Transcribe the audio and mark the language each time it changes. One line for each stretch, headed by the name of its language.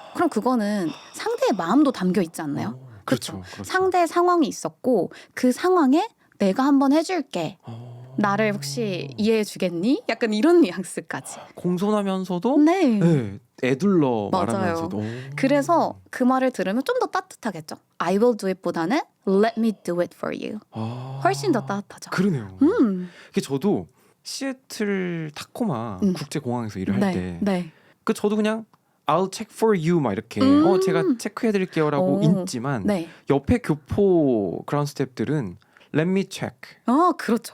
Korean: 그럼 그거는 상대의 마음도 담겨 있지 않나요? 그렇죠. 상대의 상황이 있었고 그 상황에 내가 한번 해줄게. 나를 혹시 이해해 주겠니? 약간 이런 뉘앙스까지. 공손하면서도 네. 네, 애둘러 맞아요. 말하면서도. 그래서 그 말을 들으면 좀 더 따뜻하겠죠.
English: I will do it
Korean: 보다는
English: let me do it for you.
Korean: 훨씬 더 따뜻하죠. 그러네요. 이게 저도 시애틀 타코마 국제공항에서 일을 할 때 네. 그 저도 그냥
English: I'll check for you
Korean: 막 이렇게 제가 체크해드릴게요라고 오. 있지만 네. 옆에 교포 그라운드 스태프들은
English: Let me check
Korean: 그렇죠.